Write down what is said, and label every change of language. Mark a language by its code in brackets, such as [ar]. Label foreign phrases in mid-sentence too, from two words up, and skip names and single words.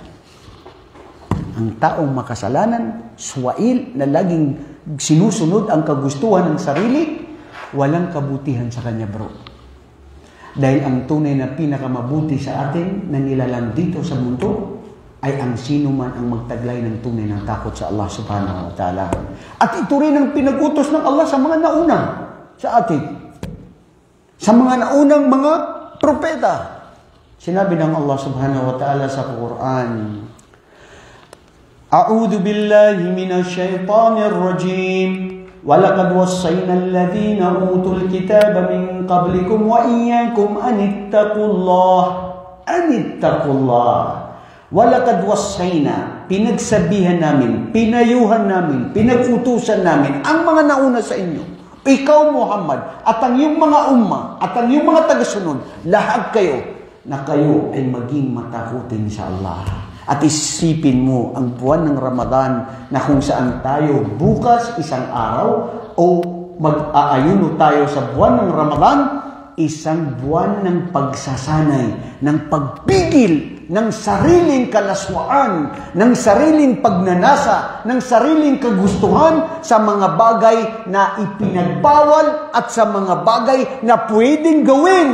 [tl] Ang taong makasalanan, swail na laging sinusunod ang kagustuhan ng sarili, walang kabutihan sa kanya, bro. Dahil ang tunay na pinakamabuti sa atin na nilalang dito sa mundo ay ang sino man ang magtaglay ng tunay ng takot sa Allah [ar] سبحانه وتعالى. [tl] At ito rin ang pinag-utos ng Allah sa mga nauna sa atin. Sa mga naunang mga propeta. Sinabi ng Allah [ar] سبحانه وتعالى [tl] sa Quran, [ar] أعوذ بالله من الشيطان الرجيم. وَلَقَدْ وَصَّيْنَا الَّذِينَ أُوتُوا الْكِتَابَ مِنْ قَبْلِكُمْ وَإِيَّاكُمْ أَنِ اتَّقُوا اللَّهَ وَلَقَدْ وَصَّيْنَا, [tl] pinagsabihan namin, pinayuhan namin, pinag-utusan namin ang mga nauna sa inyo. Ikaw, Muhammad, at ang iyong mga umma, at ang iyong mga tagasunod, lahat kayo, na kayo ay maging matakutin sa Allah. At isipin mo ang buwan ng Ramadan na kung saan tayo bukas isang araw o mag-aayuno tayo sa buwan ng Ramadan, isang buwan ng pagsasanay, ng pagpigil ng sariling kalaswaan, ng sariling pagnanasa, ng sariling kagustuhan sa mga bagay na ipinagbawal at sa mga bagay na pwedeng gawin.